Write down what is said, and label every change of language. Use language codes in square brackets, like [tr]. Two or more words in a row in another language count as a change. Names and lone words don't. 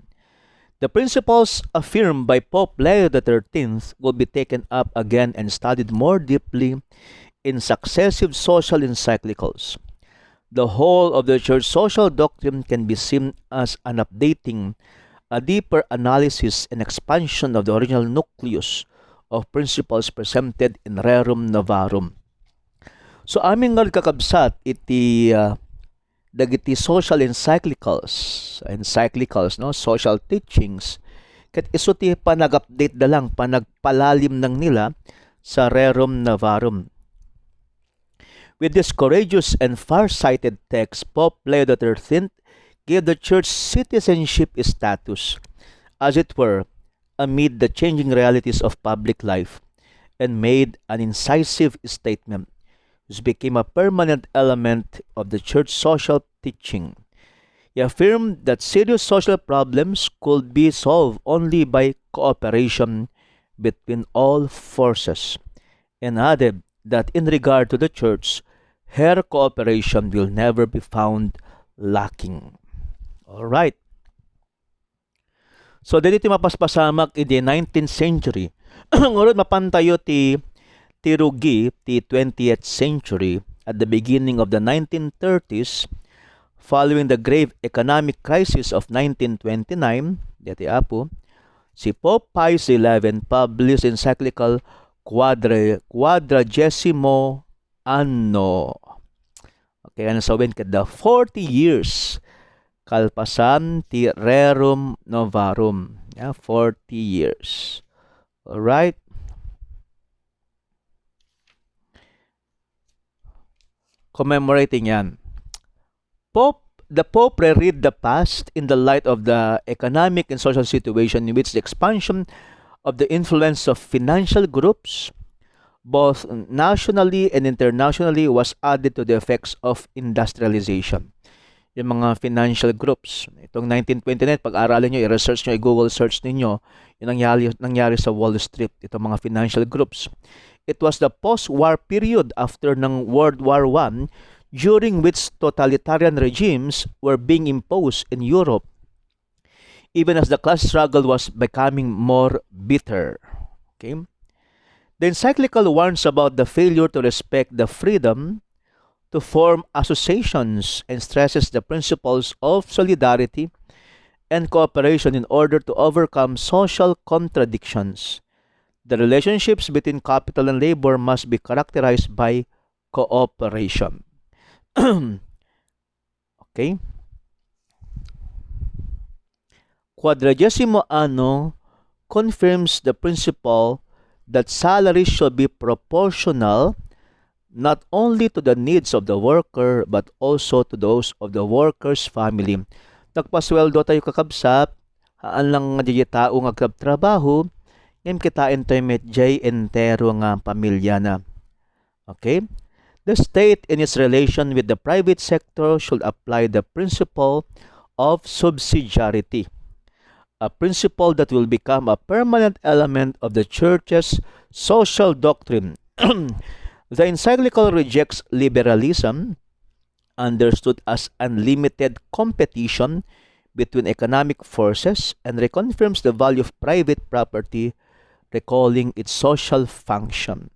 [en] The principles affirmed by Pope Leo XIII will be taken up again and studied more deeply in successive social encyclicals. The whole of the church social doctrine can be seen as an updating, a deeper analysis and expansion of the original nucleus of principles presented in Rerum Novarum. [ilo] So aming nga kakabsat iti dagiti [en] social encyclicals [ilo] no, [en] social teachings [ilo] ket isu ti panag-update da lang, panagpalalim ng nila sa Rerum Novarum. [en] With this courageous and far-sighted text, Pope Leo XIII gave the church citizenship status, as it were, amid the changing realities of public life, and made an incisive statement which became a permanent element of the church social teaching. He affirmed that serious social problems could be solved only by cooperation between all forces, and added that in regard to the church, her cooperation will never be found lacking. All right. So [ilo] dito mapaspasamak [en] in the 19th century. [ilo] Ngurod mapantayo ti rugi ti [en] 20th century at the beginning of the 1930s, following the grave economic crisis of 1929, [ilo] dati apo, si [en] Pope Pius XI published encyclical Quadragesimo Anno. [tl] Okay, ano sabihin ka, [en] the 40 years [ilo] kalpasan ti [en] Rerum Novarum. Yeah, 40 years. All right. Commemorating yan. Pope The Pope reread the past in the light of the economic and social situation in which the expansion of the influence of financial groups, both nationally and internationally, was added to the effects of industrialization. [tl] Yung mga [en] financial groups. [tl] Itong 1929, pag-aralan nyo, i-research nyo, i-Google search ninyo, yung nangyari sa Wall Street, itong mga [en] financial groups. It was the post-war period after ng World War I, during which totalitarian regimes were being imposed in Europe, even as the class struggle was becoming more bitter. Okay? The encyclical warns about the failure to respect the freedom to form associations and stresses the principles of solidarity and cooperation in order to overcome social contradictions. The relationships between capital and labor must be characterized by cooperation. Okay? Quadragesimo Anno confirms the principle that salaries should be proportional not only to the needs of the worker but also to those of the worker's family. [ilo] Nagpasweldo tayo kakabsat, haan lang nga di tao nga trabaho, ngem kitain tayo medjay entero nga pamilya na. [en] Okay? The state in its relation with the private sector should apply the principle of subsidiarity, a principle that will become a permanent element of the Church's social doctrine. The encyclical rejects liberalism, understood as unlimited competition between economic forces, and reconfirms the value of private property, recalling its social function.